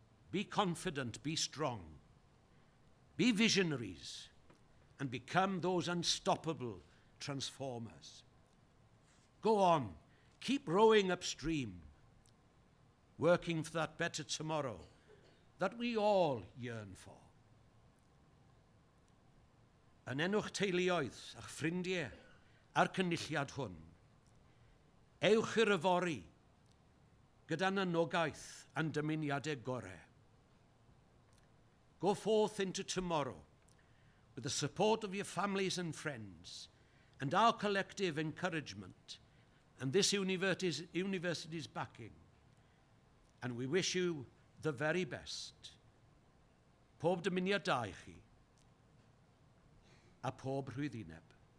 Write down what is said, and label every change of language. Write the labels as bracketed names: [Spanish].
[English] Be confident, be strong, be visionaries, and become those unstoppable transformers. Go on, keep rowing upstream, working for that better tomorrow that we all yearn for. [Welsh] Yn enw'ch teuluoedd a'ch ffrindiau a'r cynulliad hwn, ewch i'r yfori gyda nanogaeth a'n dymuniadau gorau. [English] Go forth into tomorrow with the support of your families and friends and our collective encouragement and this university's backing. And we wish you the very best. [Welsh] Pob dymuniadau chi a pob rhwyddianeb.